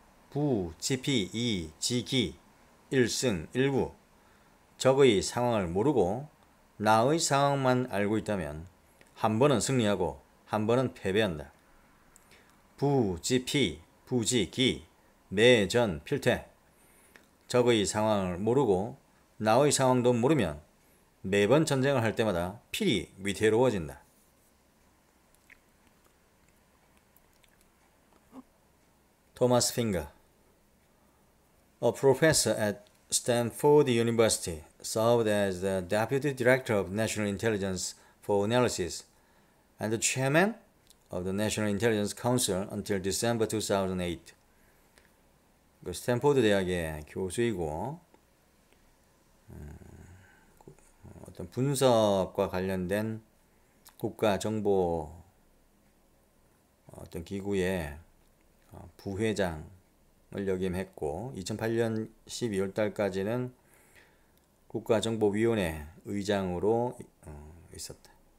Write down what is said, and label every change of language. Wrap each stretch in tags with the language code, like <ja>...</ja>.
<ko>부, 지피, 이, 지기, 일승, 일구 적의 상황을 모르고 나의 상황만 알고 있다면 한 번은 승리하고 한 번은 패배한다. 부, 지피, 부지, 기, 매전, 필퇴 적의 상황을 모르고 나의 상황도 모르면 매번 전쟁을 할 때마다 필히 위태로워진다.</ko> <en>Thomas Finger, a professor at Stanford University, served as the Deputy Director of National Intelligence for Analysis and the Chairman of the National Intelligence Council until December 2008.</en> <ko>그 스탠포드 대학의 교수이고 어떤 분석과 관련된 국가정보 어떤 기구의 부회장을 역임했고 2008년 12월 달까지는 국가정보위원회 의장으로 있었다.</ko>